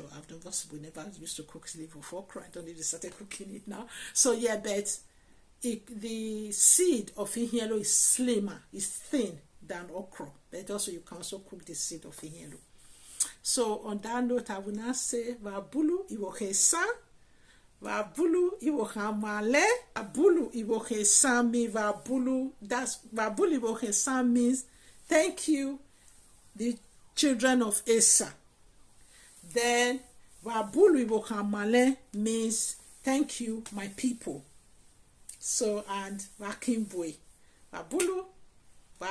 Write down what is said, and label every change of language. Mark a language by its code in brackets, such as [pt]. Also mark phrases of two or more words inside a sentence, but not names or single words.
[en] We never used to cook the leaf of okra. I don't need to start cooking it now. So yeah, but the seed of Ihiénlo is slimmer, is thin than okra. But also you can also cook the seed of Ihiénlo. So on that note, I will now say [ish] Vabulu Iwoke Esan, Vabulu Iwoke Amale, Vabulu Iwoke Esan [en] means Vabulu. That's [ish] Vabulu Iwoke Esan [en] means thank you, the children of Esan. Then [ish] Vabulu Iwoke Amale [en] means thank you, my people. So, and Vakimbwe, [ish] Vabulu Vakimbwe.